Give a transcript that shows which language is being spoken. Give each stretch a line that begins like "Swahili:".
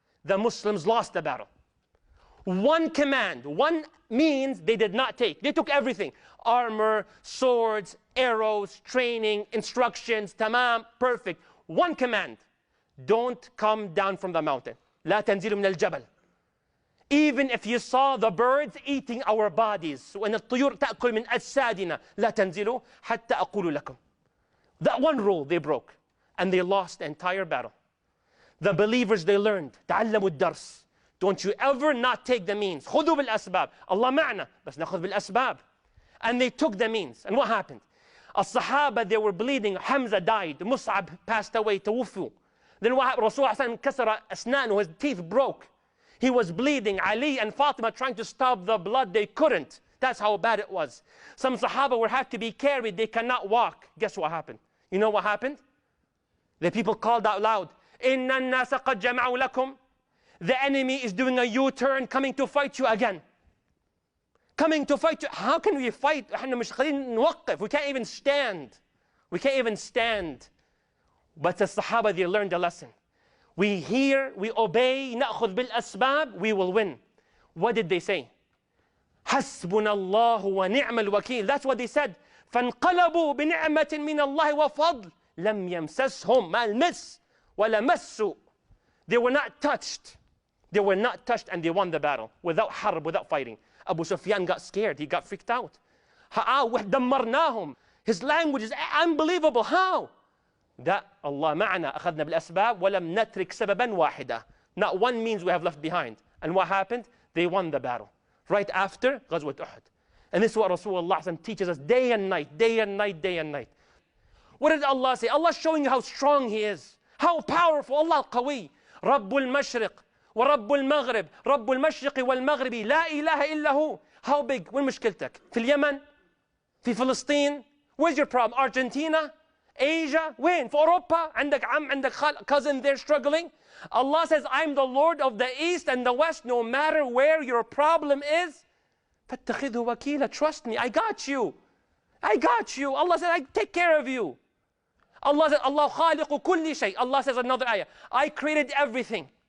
English: The Muslims lost the battle. One command, one means they did not take. They took everything. Armor, swords, arrows, training, instructions, tamam, perfect. One command. Don't come down from the mountain.
Arabic: لا تنزلوا من الجبل.
English: Even if you saw the birds eating our bodies,
Arabic: وَإِنَ الطُّيُورَ تَأْكُلْ مِنْ أَجْسَادِنَا لَا تَنْزِلُوا حَتَّى أَقُولُ لَكُمْ.
English: That one rule they broke, and they lost the entire battle. The believers, they learned,
Arabic: تَعَلَّمُوا الدَّرْسِ.
English: Don't you ever not take the means.
Arabic: خُذُوا بِالْأَسْبَابِ. Allah مَعْنَا بس نأخذ بالأسباب.
English: And they took the means. And what happened? الصحابة, they were bleeding. Hamza died. Mus'ab passed away. توفوا. Then what happened? Rasulullah
Arabic: كسر أسنانه,
English: his teeth broke. He was bleeding. Ali and Fatima trying to stop the blood. They couldn't. That's how bad it was. Some Sahaba would have to be carried. They cannot walk. Guess what happened? You know what happened? The people called out loud,
Arabic: إِنَّ النَّاسَ قَدْ جَمَعُوا لَكُمْ.
English: The enemy is doing a U-turn, coming to fight you again. Coming to fight you. How can we fight? We can't even stand. We can't even stand. But the Sahaba, they learned a lesson. We hear, we obey,
Arabic: نأخذ بالأسباب,
English: we will win. What did they say?
Arabic: حسبنا الله ونعم الوكيل.
English: That's what they said.
Arabic: فانقلبوا بنعمة من الله وفضل لم يمسسهم ما المس ولا مسوا.
English: They were not touched. They were not touched, and they won the battle without harb, without fighting. Abu Sufyan got scared. He got freaked out.
Arabic: دمرناهم.
English: His language is unbelievable. How?
Arabic: That Allah معنا أخذنا بالأسباب ولم نترك سببا واحدا.
English: Not one means we have left behind. And what happened? They won the battle. Right after Ghazwat Uhud. And this is what Rasulullah teaches us day and night, day and night, day and night. What did Allah say? Allah is showing you how strong He is. How powerful. Allah al-Qawi.
Arabic: رب المشرق ورب المغرب رب المشرق والمغرب لا إله إلا هو.
English: How big?
Arabic: وين مشكلتك؟ في اليمن؟ في فلسطين؟
English: Where's your problem? Argentina? Asia?
Arabic: وين؟ في أوروبا؟ عندك عم عندك خال cousin there struggling?
English: Allah says, I'm the Lord of the East and the West, no matter where your problem is.
Arabic: فاتخذه وكيلا.
English: Trust me, I got you. I got you. Allah says, I take care of you. Allah says, Allah
Arabic: خالق كل شيء.
English: Allah says another ayah, I created everything.